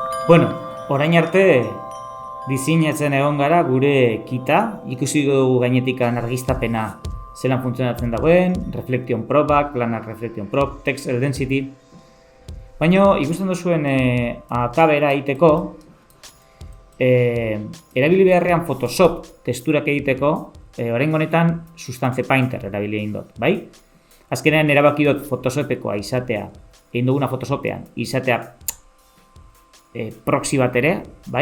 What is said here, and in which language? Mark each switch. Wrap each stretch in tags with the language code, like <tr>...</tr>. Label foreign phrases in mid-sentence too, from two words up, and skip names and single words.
<eu>Bueno, orain arte diseinatzen egon gara gure kita, ikusi dugu gainetikan argiztapena zelan funtzionatzen dagoen,</eu> <en>reflection probak, planar reflection prob, text density.</en> <eu>Baina ikusten duzuen akabera egiteko, erabili beharrean Photoshop testurak egiteko, orain honetan Substance Painter erabili egin dut, bai? Azkenean erabaki dut Photoshopekoa izatea, egin duguna Photoshopean, izatea proxy bat ere, bai?</eu>